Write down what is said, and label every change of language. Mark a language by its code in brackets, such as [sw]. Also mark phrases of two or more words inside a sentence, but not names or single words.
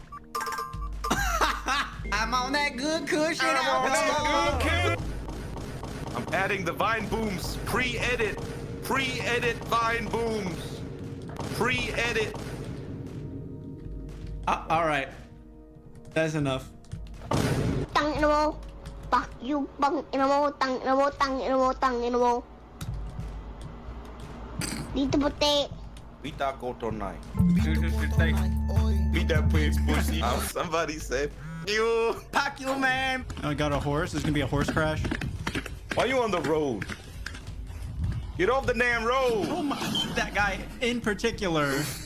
[en] I'm on that good cushion. I'm adding the Vine Booms. Pre-edit Vine Booms. Pre-edit. All right. That's enough. [tl] Tang ina mo. [en] Fuck you, [tl] bang ina mo, tang ina mo, tang ina mo, tang ina mo. Dito puti. [en] Beat that goat tonight. Beat that pussy. Somebody said, you. Pack you, man. I got a horse. There's gonna be a horse crash. Why are you on the road? Get off the damn road. Oh my, that guy in particular.